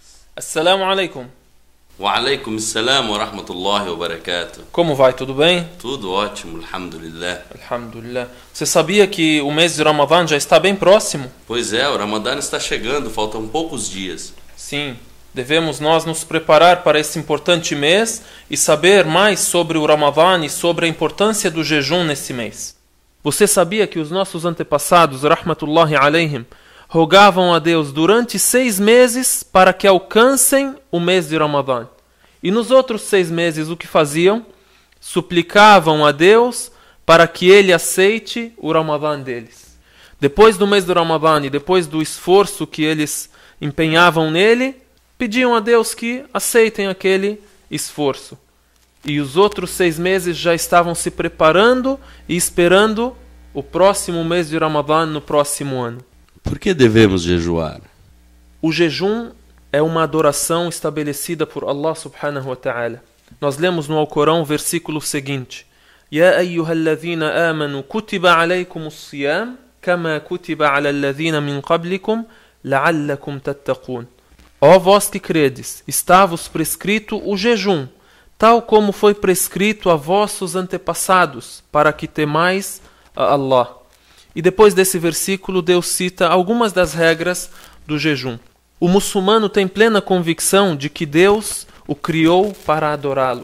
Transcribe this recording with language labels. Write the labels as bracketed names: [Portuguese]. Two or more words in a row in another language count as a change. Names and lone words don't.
[Arabic] السلام عليكم. وعليكم السلام ورحمة الله وبركاته. [Portuguese] Como vai? Tudo bem? Tudo ótimo, [Arabic] alhamdulillah. Alhamdulillah. [Portuguese] Você sabia que o mês de Ramadã já está bem próximo? Pois é, o Ramadã está chegando, faltam poucos dias. Sim. Devemos nós nos preparar para esse importante mês e saber mais sobre o Ramadã e sobre a importância do jejum nesse mês. Você sabia que os nossos antepassados, [Arabic] رحمة الله عليهم, [Portuguese] rogavam a Deus durante 6 meses para que alcancem o mês de Ramadã. E nos outros 6 meses o que faziam? Suplicavam a Deus para que Ele aceite o Ramadã deles. Depois do mês do Ramadã e depois do esforço que eles empenhavam nele, pediam a Deus que aceitem aquele esforço. E os outros 6 meses já estavam se preparando e esperando o próximo mês de Ramadã no próximo ano. Por que devemos jejuar? O jejum é uma adoração estabelecida por [Arabic] الله سبحانه وتعالى. [Portuguese] Nós lemos no Alcorão o versículo seguinte: [Arabic] يا أيها الذين آمنوا كتب عليكم الصيام كما كتب على الذين من قبلكم لعلكم تتقون. [Portuguese] Ó vós que credes, está-vos prescrito o jejum, tal como foi prescrito a vossos antepassados, para que temais a Allah. E depois desse versículo, Deus cita algumas das regras do jejum. O muçulmano tem plena convicção de que Deus o criou para adorá-lo.